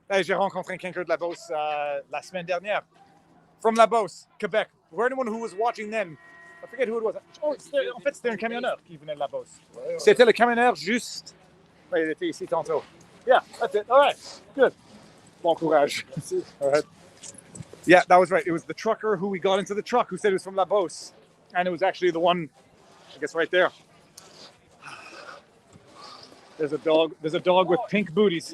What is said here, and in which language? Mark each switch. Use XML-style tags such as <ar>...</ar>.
<fr>Hey, j'ai rencontré quelqu'un de La Beauce la semaine dernière.</fr> <en>From La Beauce, Quebec. For anyone who was watching then, I forget who it was.</en> <fr>Oh, en fait, c'était un camionneur qui venait de La Beauce. C'était le camionneur juste. Ouais, il était ici tantôt.</fr> <en>Yeah, that's it. All right, good.</en> <fr>Bon courage.</fr> <en>All right. Yeah, that was right. It was the trucker who we got into the truck who said he was from La Beauce. And it was actually the one, I guess, right there. There's a dog with pink booties.</en>